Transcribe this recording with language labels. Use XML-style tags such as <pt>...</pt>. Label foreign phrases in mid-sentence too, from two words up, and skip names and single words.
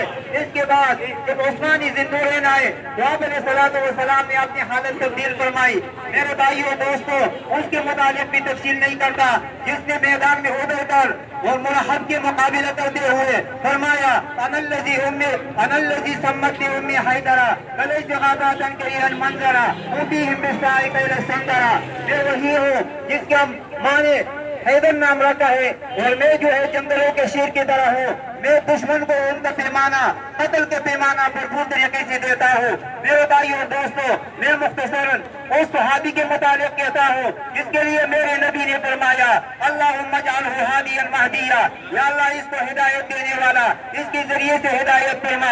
<ur>اس کے بعد جب عثمانی ذوالنورین آئے تو آپ علیہ السلام نے اپنی حالت تبدیل فرمائی. میرے بھائیوں دوستوں، اس کے متعلق بھی تفصیل نہیں کرتا جس نے میدان میں ابھر کر اور ملحد کے مقابلہ کرتے ہوئے فرمایا</ur> <ar>انا الذی سمت امی حیدرہ کلیس غاباتن کریہ المنظرہ اوتیہم بسائی قیل السندرہ.</ar> <ur>میں وہی ہوں جس کا معنی حیدر نام رکھا ہے اور میں جو ہے جنگلوں کے شیر کی طرح ہوں. میں دشمن کو ان کا پیمانہ قتل کے پیمانہ بھرپور طریقے سے دیتا ہوں. میرے بھائیوں دوستوں، میں مختصراً اس صحابی کے متعلق کہتا ہوں جس کے لیے میرے نبی نے فرمایا</ur> <ar>اللہم اجعلہ ہادیا مہدیا،</ar> <ur>یا اللہ اس کو ہدایت دینے والا، اس کے ذریعے سے ہدایت فرما.</ur>